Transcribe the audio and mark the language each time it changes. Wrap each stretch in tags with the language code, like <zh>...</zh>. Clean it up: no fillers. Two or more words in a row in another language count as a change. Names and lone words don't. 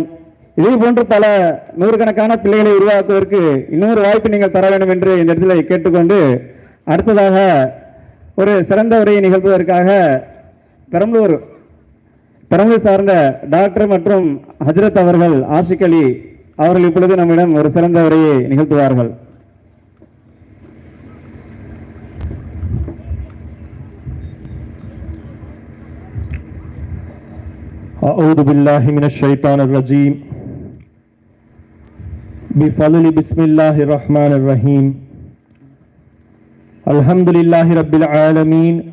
<ta>இதே போன்று பல நூறுக்கணக்கான பிள்ளைகளை உருவாக்குவதற்கு இன்னொரு வாய்ப்பு நீங்கள் தர வேண்டும் என்று இந்த இடத்துல கேட்டுக்கொண்டு, அடுத்ததாக ஒரு சிறந்த உரையை நிகழ்த்துவதற்காக பெரம்பலூர் சார்ந்த டாக்டர் மற்றும் ஹஜ்ரத் அவர்கள், ஆஷிக் அலி அவர்கள் இப்பொழுது நம்மிடம் ஒரு சிறந்த உரையை நிகழ்த்துவார்கள்.</ta> <ar>أعوذ بالله من الشيطان الرجيم بفضل بسم الله الرحمن الرحيم الحمد لله رب العالمين</ar>